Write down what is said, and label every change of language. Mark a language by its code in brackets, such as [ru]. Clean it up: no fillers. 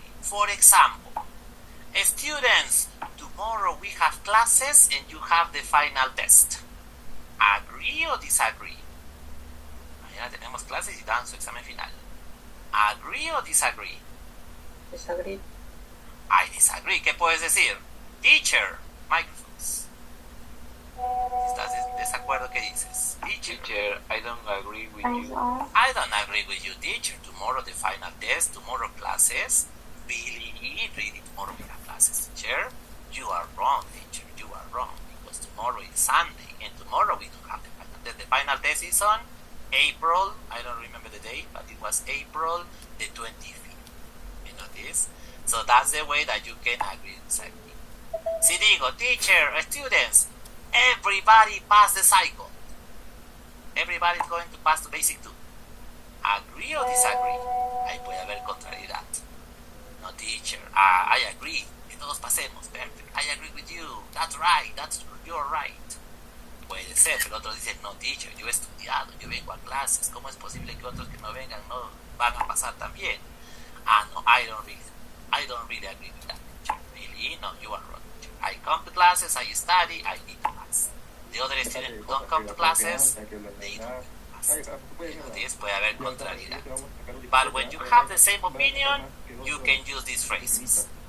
[en] For example, students, tomorrow we have classes and you have the final test. Agree or disagree? [es] Mañana tenemos clases y dan su examen final. [en] Agree or disagree? Disagree. I disagree. [es] ¿Qué puedes decir? [en] Teacher, microphones. [es] ¿Estás en desacuerdo? ¿Qué dices? [en] Teacher, I don't agree with you. I don't agree with you, teacher. Tomorrow the final test, tomorrow classes. Really, tomorrow we have classes, teacher. You are wrong, teacher. You are wrong. Because tomorrow is Sunday and tomorrow we don't have the final test. The final test is on April, I don't remember the date, but it was April the 25th. You know this? So that's the way that you can agree and disagree. [es] Si digo, [en] teacher, students, everybody pass the cycle. Everybody is going to pass to basic 2. Agree or disagree? [es] Ahí puede haber contrariedad. [en] No, teacher, I agree. [es] Que todos pasemos. [en] Perfect. I agree with you. That's right. You're right. [es] Puede ser, pero otros dicen, no, teacher, yo he estudiado, yo vengo a clases. ¿Cómo es posible que otros que no vengan no van a pasar también? [en] No, I don't really agree with that, teacher. Really? No, you are wrong, teacher. I come to classes, I study, I need to pass. The other students who don't come to classes, they don't this [es] puede haber contrariedad. [en] But when you have the same opinion, you can use these phrases.